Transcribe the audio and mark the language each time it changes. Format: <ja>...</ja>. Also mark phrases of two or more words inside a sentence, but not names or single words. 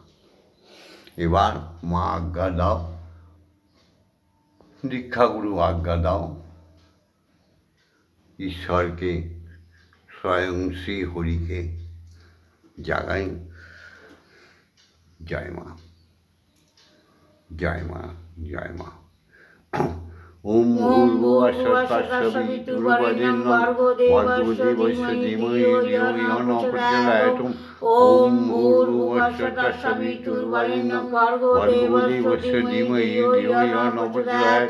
<bn>এবার মা আজ্ঞা দাও, দীক্ষাগুরু আজ্ঞা দাও, ঈশ্বরকে স্বয়ং শ্রী হরিকে জাগাই। জয় মা, জয় মা, জয় মা।</bn> <sa>ওম ভূর্ভুবঃ স্বঃ তৎসবিতুর্বরেণ্যং ভর্গো দেবস্য ধীমহি ধিয়ো ইয়ো নঃ প্রচোদয়াৎ। ওম ভূর্ভুবঃ স্বঃ তৎসবিতুর্বরেণ্যং ভর্গো দেবস্য ধীমহি ধিয়ো ইয়ো নঃ প্রচোদয়াৎ।</sa>